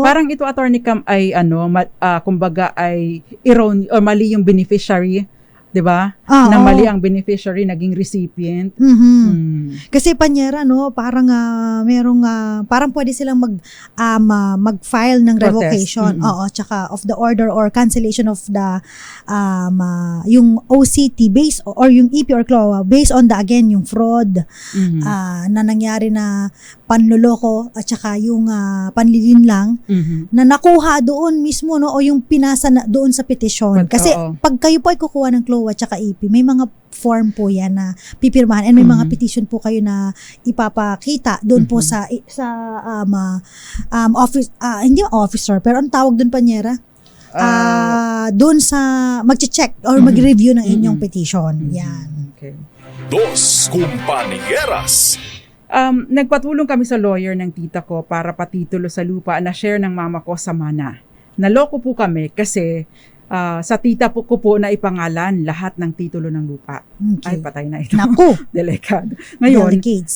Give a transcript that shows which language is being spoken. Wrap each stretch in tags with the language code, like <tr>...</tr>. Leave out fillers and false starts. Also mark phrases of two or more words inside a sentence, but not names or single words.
<tl>Parang ito, Attorney Cam, ay kumbaga ay o mali yung beneficiary, 'di ba? Na mali ang beneficiary, naging recipient. Kasi panyera, no, parang parang pwede silang mag-file ng Protest. revocation, tsaka</tl> <en>of the order or cancellation of the</en> <tl>yung</tl> <en>OCT based or</en> <tl>yung</tl> <en>EP or CLOA based on</en> <tl>yung fraud na nangyari na panloloko at saka yung panlilinlang na nakuha doon mismo, no, o yung pinasa na doon sa petisyon. Kasi pag kayo po ay kukuha ng CLOA at saka EP, may mga form po yan na pipirmahan and may mga petition po kayo na ipapakita doon po sa office, hindi officer, pero ang tawag doon, panyera, doon sa mag-check or mag-review ng inyong petition. Yan. Okay. Dos Compañeras. Nagpatulong kami sa lawyer ng tita ko para patitulo sa lupa na share ng mama ko sa mana. Naloko po kami kasi sa tita ko po na ipangalan lahat ng titulo ng lupa. Okay. Ay, patay na ito. Naku! Delikado. Ngayon, Delicates.</tl>